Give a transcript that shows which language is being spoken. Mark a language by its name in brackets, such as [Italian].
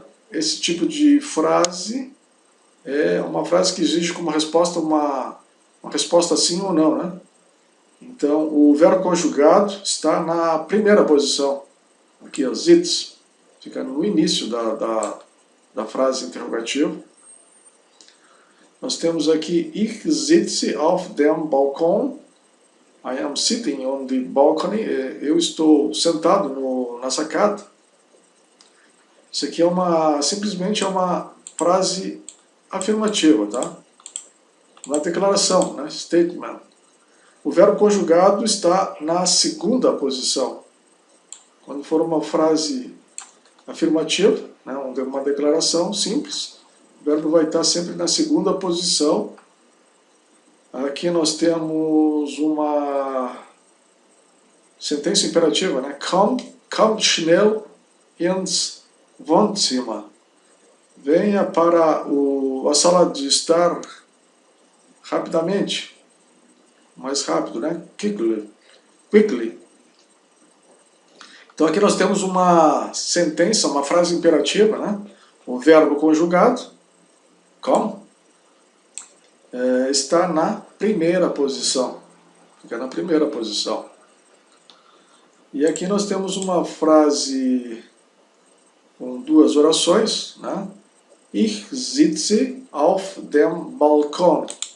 [Portuguese] Esse tipo de frase é uma frase que exige como resposta uma resposta sim ou não, né? Então, o verbo conjugado está na primeira posição. Aqui, ó, sitz, fica no início da frase interrogativa. Nós temos aqui, [German] ich sitze auf dem Balkon. [English] I am sitting on the balcony. [Portuguese] Eu estou sentado na sacada. Isso aqui simplesmente é uma frase afirmativa, tá? Uma declaração, né? Statement. O verbo conjugado está na segunda posição. Quando for uma frase afirmativa, né, uma declaração simples, o verbo vai estar sempre na segunda posição. Aqui nós temos uma sentença imperativa, né? [German] Komm schnell ins Wohnzimmer. [Portuguese] Venha para a sala de estar rapidamente. Mais rápido, né? Quickly. Então aqui nós temos uma sentença, uma frase imperativa, né? O verbo conjugado, come, está na primeira posição. Fica na primeira posição. E aqui nós temos uma frase com duas orações, né? [German] Ich sitze auf dem Balkon.